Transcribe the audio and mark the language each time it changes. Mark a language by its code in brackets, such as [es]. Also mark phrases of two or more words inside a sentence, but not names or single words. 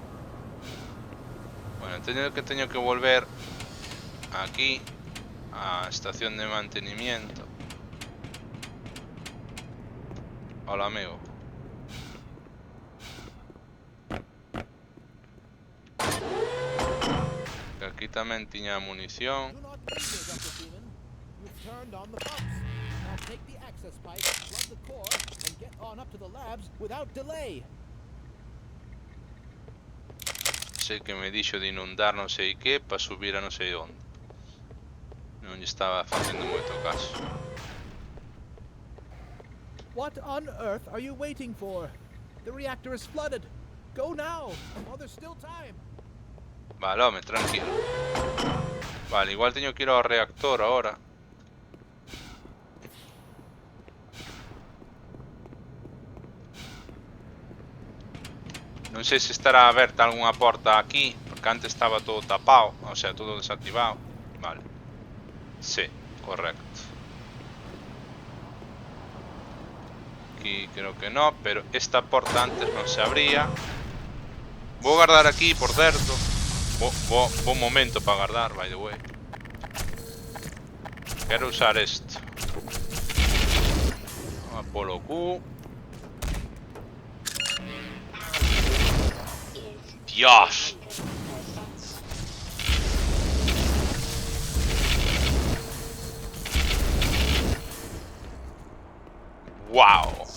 [gl] Bueno, teño que volver aquí a estación de mantenimiento. Hola, amigo. tamén tiña munición. [en] Do not linger, Dr. Freeman. You've turned on the pumps. Now take the access pipe, plug the core, and get on up to the labs without delay. Sei que me dixo de inundar non sei que para subir a non sei onde. Non lle estaba facendo moito caso. What on earth are you waiting for? The reactor is flooded. Go now, while there's still time. [gl] Vale, home, tranquilo. Vale, igual teño que ir ao reactor ahora. Non sei se estará aberta algunha porta aquí, porque antes estaba todo tapado, [es] o sea, [gl] todo desactivado. Vale. Sí, correcto. Aquí creo que no, pero esta porta antes non se abría. Vou guardar aquí, por certo. Bo momento para guardar, [en] by the way. [gl] Quero usar esto. Apolo Q. Dios. Wow.